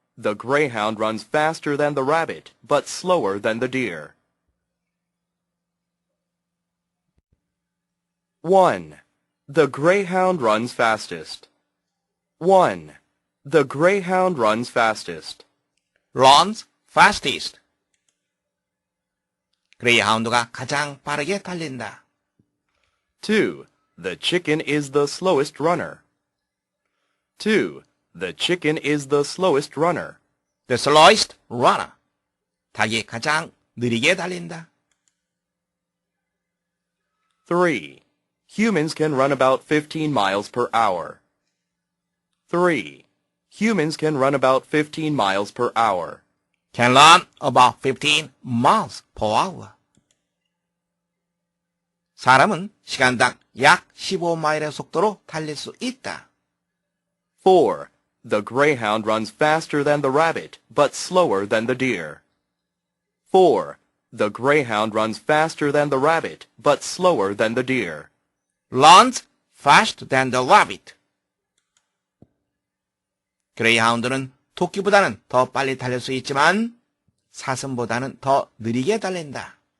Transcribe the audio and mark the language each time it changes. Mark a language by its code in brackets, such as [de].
[en] The greyhound runs faster than the rabbit, but slower than the deer. 1. The greyhound runs fastest. 1. The greyhound runs fastest. runs fastest. [ko] 그레이하운드가 가장 빠르게 달린다. [en] 2. The chicken is the slowest runner. 2. The chicken is the slowest runner. The slowest runner. [ko] 닭이 가장 느리게 달린다. [en] 3. Humans can run about 15 miles per hour. 3. Humans can run about 15 miles per hour. Can run about 15 miles per hour. [ko] 사람은 시간당 약 15마일의 속도로 달릴 수 있다. [en] 4. The greyhound runs faster than the rabbit, but slower than the deer. 4. The greyhound runs faster than the rabbit, but slower than the deer. runs faster than the rabbit. [ko] 그레이하운드는 토끼보다는 더 빨리 달릴 수 있지만 사슴보다는 더 느리게 달린다.